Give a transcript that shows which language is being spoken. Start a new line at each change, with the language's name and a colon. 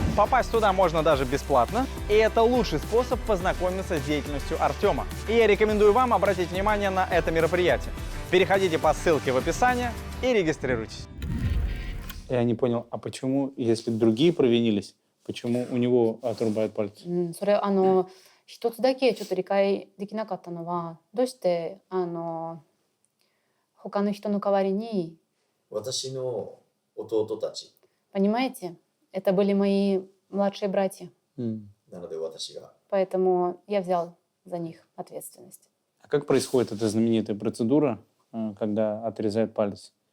Russian: Попасть туда можно даже бесплатно, и это лучший способ познакомиться с деятельностью Артема. И я рекомендую вам обратить внимание на это мероприятие. Переходите по ссылке в описании и регистрируйтесь. Я не понял, а почему, если другие провинились, почему у него отрубают пальцы?
Japanese: それ一つだけちょっと理解できなかったのは、どうして他の人の代わりに、私の弟たち
Russian: понимаете, это были мои младшие братья,
Japanese: なので私が
Russian: поэтому я взял за них ответственность. А как происходит эта знаменитая процедура, когда отрезают палец?